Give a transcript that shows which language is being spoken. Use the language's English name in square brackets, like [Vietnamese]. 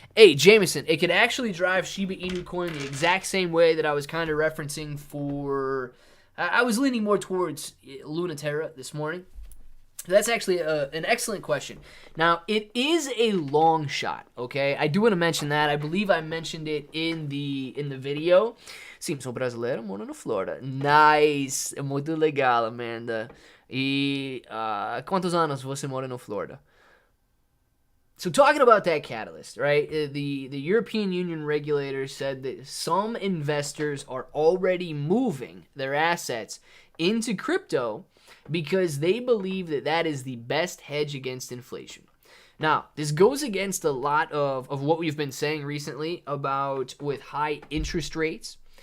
[English] Hey, Jameson, it could actually drive Shiba Inu coin the exact same way that I was kind of referencing for... I was leaning more towards Lunaterra this morning. That's actually an excellent question. Now, it is a long shot, okay? I do want to mention that. I believe I mentioned it in the video. [Portuguese] Sim, sou brasileiro, moro na Florida. Nice. É muito legal, Amanda. E quantos anos você mora na Florida? [English] So talking about that catalyst, right? The European Union regulators said that some investors are already moving their assets into crypto because they believe that that is the best hedge against inflation. Now, this goes against a lot of what we've been saying recently about with high interest rates.